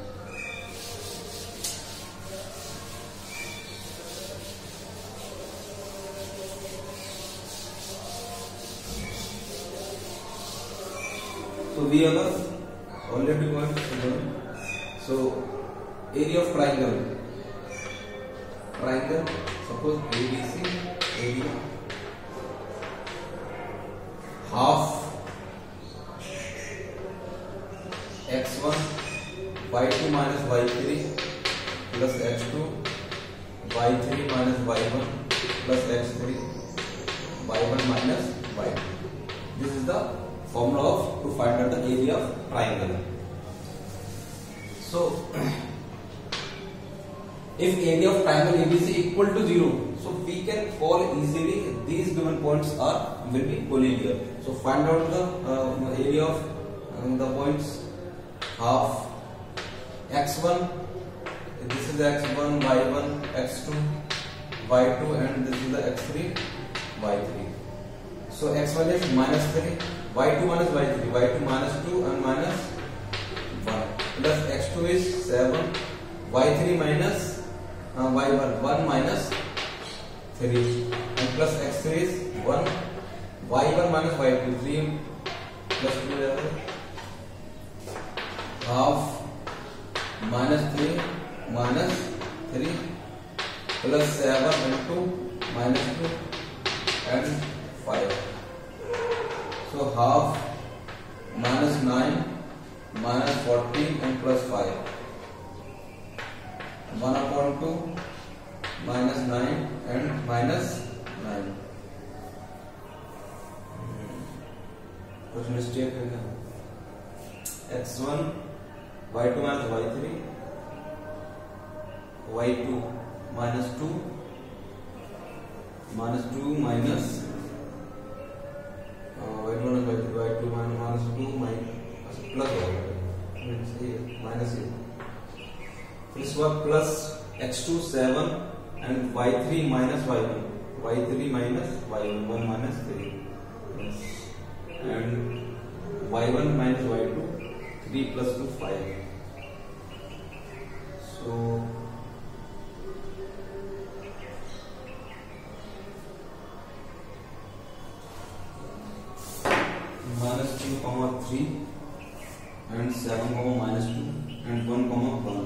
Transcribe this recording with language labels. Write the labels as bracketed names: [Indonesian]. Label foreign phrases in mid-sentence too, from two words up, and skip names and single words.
[English] So we have already point. So area of triangle, suppose ABC, area half x1 y2 minus y3 plus x2 y3 minus y1 plus x3 y1 minus y2. This is the formula of to find out the area of triangle. So if area of triangle ABC equal to 0, so we can call easily these given points will be polynomial. So find out the area of the points half x1, this is x1 y1 x2 y2 and this is the x3 y3. So x1 is minus 3, y2 minus y3, y2 minus 2 and minus 1 plus x2 is 7, y3 minus y1 1 minus 3 and plus x3 is 1, y1 minus y2 3 plus 2 half minus 3 minus 3 plus 7 and 2 minus 2 and 5. So half minus 9 minus 14 and plus 5. 1 upon 2 minus 9 and minus 9. [Hindi] कुछ मिस्टेक है क्या? [English] x1 y2 minus y3 y2 minus 2 minus y2 minus y2 minus 2 plus minus this one plus x2 7 and y3 minus y1 minus y1 1 minus 3 and y1 minus y2 3 plus 2 5. So minus 2 comma 3 and 7 comma minus 2 and 1 comma 1.